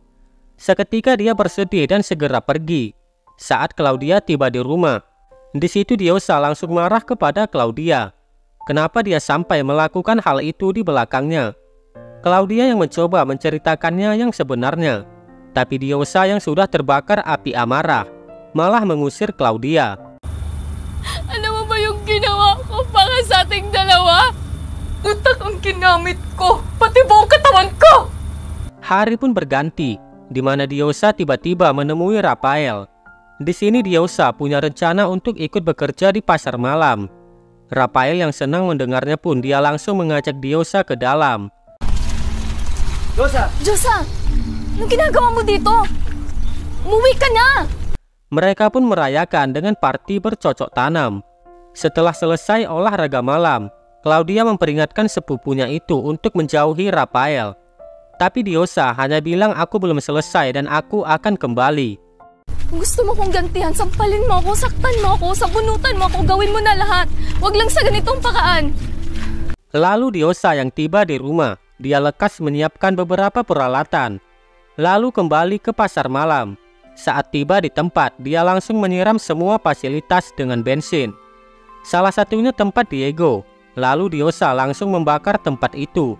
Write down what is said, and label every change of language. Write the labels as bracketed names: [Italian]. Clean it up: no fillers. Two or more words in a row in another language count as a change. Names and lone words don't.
[Indonesian] Seketika dia bersedih dan segera pergi. Saat Claudia tiba di rumah, di situ Diosa langsung marah kepada Claudia. Kenapa dia sampai melakukan hal itu di belakangnya? Claudia yang mencoba menceritakannya yang sebenarnya, tapi Diosa yang sudah terbakar api amarah malah mengusir Claudia. [Filipino] Ano mo ba yung ginawa ko para sa ating dalawa? Utak ang ginamit ko, pati buong katawan ko! [Indonesian] Hari pun berganti, di mana Diosa tiba-tiba menemui Rafael. Di sini Diosa punya rencana untuk ikut bekerja di pasar malam. Rafael yang senang mendengarnya pun dia langsung mengajak Diosa ke dalam. [Filipino] Diyosa, anong ginagawa mo dito? Umuwi ka na! [Indonesian] Mereka pun merayakan dengan party bercocok tanam. Setelah selesai olahraga malam, Claudia memperingatkan sepupunya itu untuk menjauhi Rafael. Tapi Diosa hanya bilang, aku belum selesai dan aku akan kembali. [Filipino] Gusto mo kong gantihan, sampalin mo ako, saktan mo ako, sabunutan mo ako, gawin mo na lahat. Wag lang sa ganitong paraan. [Indonesian] Lalu Diosa yang tiba di rumah, dia lekas menyiapkan beberapa peralatan. Lalu kembali ke pasar malam. Saat tiba di tempat, dia langsung menyiram semua fasilitas dengan bensin. Salah satunya tempat Diego. Lalu Diosa langsung membakar tempat itu.